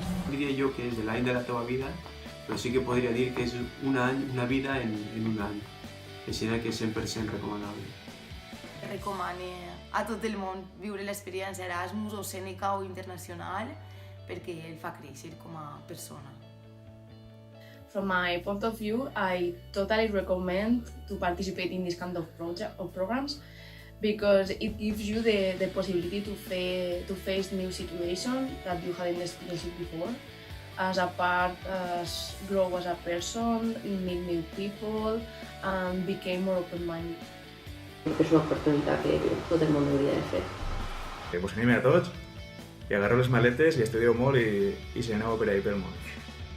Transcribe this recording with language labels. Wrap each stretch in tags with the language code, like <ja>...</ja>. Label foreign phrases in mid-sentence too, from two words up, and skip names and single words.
<ca>No diria jo que és l'any de la teva vida, però sí que podria dir que és un any, una vida en un any. Així que és 100% recomanable. Recomano a tot el món viure l'experiència Erasmus o Sèneca o internacional perquè el fa créixer com a persona.</ca> <en>From my point of view, I totally recommend to participate in this kind of programs because it gives you the possibility to face new situations that you hadn't experienced before. As a part, grow as a person, meet new people, and become more open-minded.</en> <ca>És una oportunitat que tot el món hauria de fer. Pues anime a tots, i agarreu les maletes i estudieu molt i se n'aneu per ahí pel món.</ca>